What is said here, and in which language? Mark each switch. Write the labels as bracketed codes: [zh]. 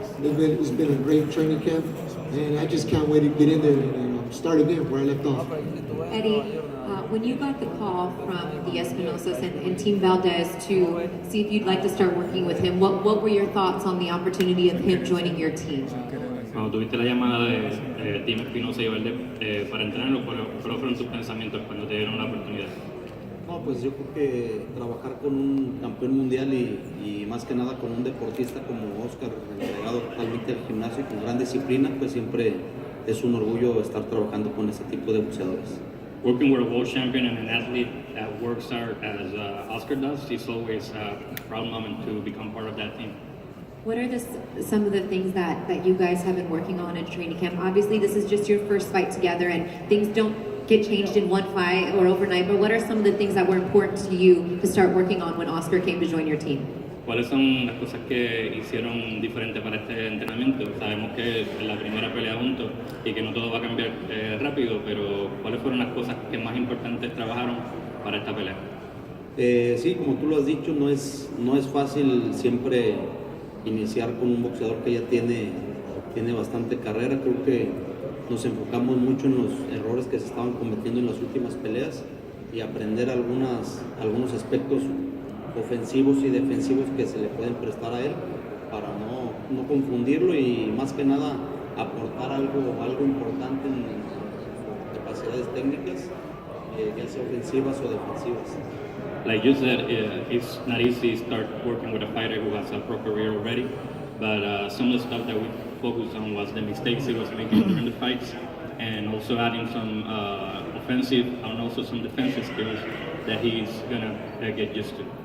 [en] It's been a great training camp, and I just can't wait to get in there and start again where I left off. Eddie, when you got the call from the Espinosos and Team Valdez to see if you'd like to start working with him, what were your thoughts on the opportunity of him joining your team? [es] Cuando tuviste la llamada de Team Espinosa y Valdez para entrenarlo, ¿cuáles fueron tus pensamientos cuando te dieron la oportunidad? No, pues yo creo que trabajar con un campeón mundial y más que nada con un deportista como Oscar, entregado totalmente al gimnasio y con gran disciplina, pues siempre es un orgullo estar trabajando con ese tipo de boxeadores. [en] Working with a world champion and an athlete that works hard as Oscar does, it's always a proud moment to become part of that team. What are some of the things that you guys have been working on in training camp? Obviously, this is just your first fight together, and things don't get changed in one fight or overnight, but what are some of the things that were important to you to start working on when Oscar came to join your team? [es] ¿Cuáles son las cosas que hicieron diferente para este entrenamiento? Sabemos que es la primera pelea juntos y que no todo va a cambiar rápido, pero ¿cuáles fueron las cosas que más importantes trabajaron para esta pelea? Sí, como tú lo has dicho, no es fácil siempre iniciar con un boxeador que ya tiene bastante carrera. Creo que nos enfocamos mucho en los errores que se estaban cometiendo en las últimas peleas y aprender algunos aspectos ofensivos y defensivos que se le pueden prestar a él para no confundirlo y más que nada aportar algo importante en sus capacidades técnicas, ya sea ofensivas o defensivas. [en] Like you said, it's not easy to start working with a fighter who has a pro career already, but some of the stuff that we focused on was the mistakes he was making during the fights, and also adding some offensive and also some defensive skills that he's gonna get used to.